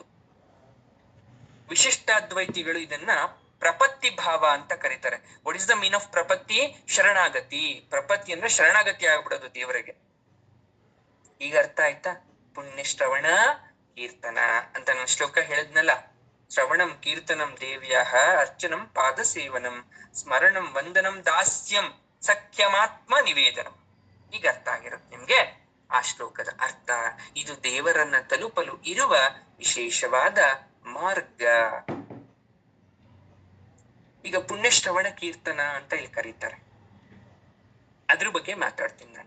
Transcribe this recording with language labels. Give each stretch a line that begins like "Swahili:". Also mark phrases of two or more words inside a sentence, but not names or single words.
Kannada: ವಿಶಿಷ್ಟಾದ್ವೈತಿಗಳು ಇದನ್ನ ಪ್ರಪತ್ತಿ ಭಾವ ಅಂತ ಕರೀತಾರೆ.
English: what is the mean of ಪ್ರಪತ್ತಿ? ಶರಣಾಗತಿ.
Kannada: ಪ್ರಪತ್ತಿ ಅಂದ್ರೆ ಶರಣಾಗತಿ ಆಗ್ಬಿಡೋದು ದೇವರಿಗೆ. ಈಗ ಅರ್ಥ ಆಯ್ತಾ? ಪುಣ್ಯ ಶ್ರವಣ ಕೀರ್ತನ ಅಂತ ನಾನು ಶ್ಲೋಕ ಹೇಳಿದ್ನಲ್ಲ.
Sanskrit: ಶ್ರವಣಂ ಕೀರ್ತನಂ ದೇವ್ಯಾಹ ಅರ್ಚನಂ ಪಾದ ಸೇವನಂ ಸ್ಮರಣಂ ವಂದನಂ ದಾಸ್ಯಂ ಸಖ್ಯಮಾತ್ಮ ನಿವೇದನಂ.
Kannada: ಈಗ ಅರ್ಥ ಆಗಿರುತ್ತೆ ನಿಮ್ಗೆ ಆ ಶ್ಲೋಕದ ಅರ್ಥ. ಇದು ದೇವರನ್ನ ತಲುಪಲು ಇರುವ ವಿಶೇಷವಾದ ಮಾರ್ಗ. ಈಗ ಪುಣ್ಯ ಶ್ರವಣ ಕೀರ್ತನ ಅಂತ ಇಲ್ಲಿ ಕರೀತಾರೆ, ಅದ್ರ ಬಗ್ಗೆ ಮಾತಾಡ್ತೀನಿ ನಾನು.